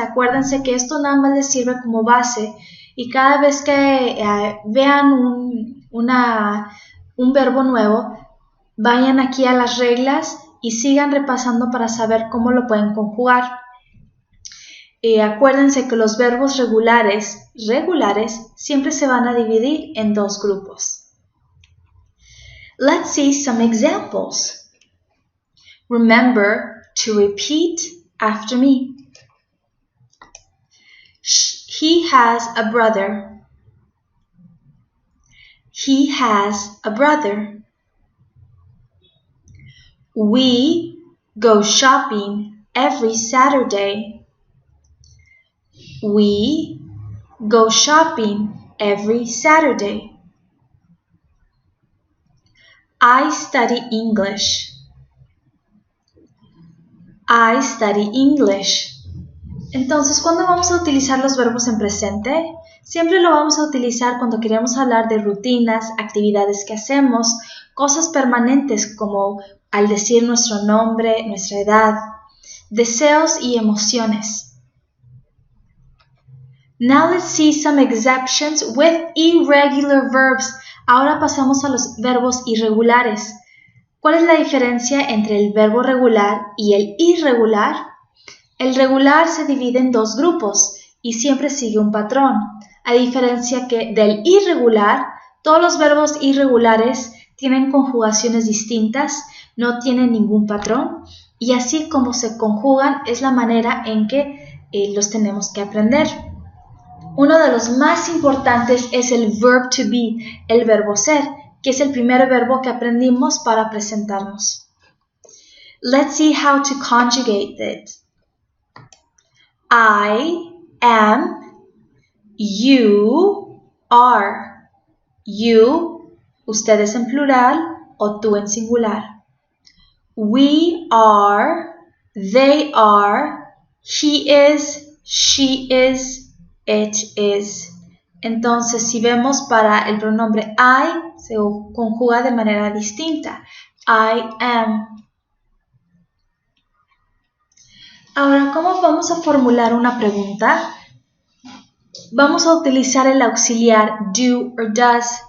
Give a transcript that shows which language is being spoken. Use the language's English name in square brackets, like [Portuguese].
[Spanish] Acuérdense que esto nada más les sirve como base y cada vez que vean un verbo nuevo, vayan aquí a las reglas y sigan repasando para saber cómo lo pueden conjugar. Acuérdense que los verbos regulares siempre se van a dividir en dos grupos. [English] Let's see some examples. Remember to repeat after me. He has a brother. He has a brother. We go shopping every Saturday. We go shopping every Saturday. I study English. I study English. [Spanish] Entonces, ¿cuándo vamos a utilizar los verbos en presente? Siempre lo vamos a utilizar cuando queremos hablar de rutinas, actividades que hacemos, cosas permanentes como al decir nuestro nombre, nuestra edad, deseos y emociones. [English] Now let's see some exceptions with irregular verbs. [Spanish] Ahora pasamos a los verbos irregulares. ¿Cuál es la diferencia entre el verbo regular y el irregular? El regular se divide en dos grupos y siempre sigue un patrón. a diferencia que del irregular, todos los verbos irregulares tienen conjugaciones distintas, no tienen ningún patrón, y así como se conjugan es la manera en que los tenemos que aprender. Uno de los más importantes es el [English] verb to be, [Spanish] el verbo ser, que es el primer verbo que aprendimos para presentarnos. [English] Let's see how to conjugate it. I am, you are. [Spanish] You, ustedes en plural o tú en singular. [English] We are, they are, he is, she is, it is. [Spanish] Entonces, si vemos para el pronombre I, se conjuga de manera distinta. [English] I am. [Spanish] Ahora, ¿cómo vamos a formular una pregunta? Vamos a utilizar el auxiliar do or does.